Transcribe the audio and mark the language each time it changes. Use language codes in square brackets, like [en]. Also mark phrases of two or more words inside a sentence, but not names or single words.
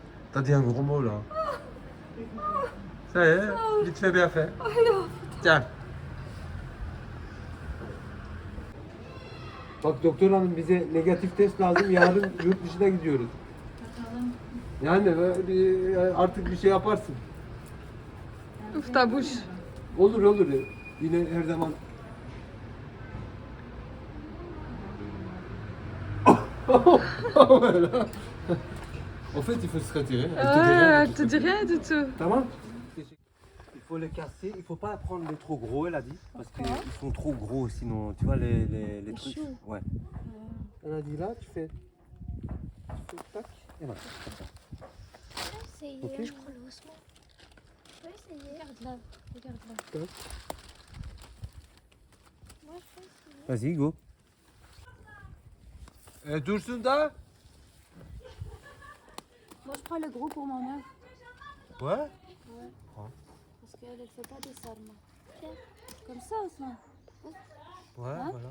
[fr] T'as dit un gros mot là. Ça y est, vite fait, bien fait. Tiens. [tr] Bak doktor hanım bize negatif test lazım. Yarın yurt dışına gidiyoruz. Yani artık bir şey yaparsın. [fr] Ouvre ta bouche. [tr] Olur olur. Yine her zaman. [fr] Voilà. En fait, il faut se retirer. Elle te dit rien du tout. [tr] Tamam. [fr] Il faut les casser, il faut pas prendre les trop gros, elle a dit. Parce qu'ils sont trop gros sinon, tu vois les trucs. Ouais. Elle a dit là, tu fais tac, et voilà, comme ça. Essayer, Ok. je prends l'ossement. Je vais essayer. Regarde là, regarde là. Tac. Moi je vais essayer. Vas-y, [tr] go. Dursun da. [fr] Moi je prends le gros pour ma mère. Ouais. Parce qu'elle ne fait pas des sarments. Comme ça Ousmane. Ouais, Hein? voilà.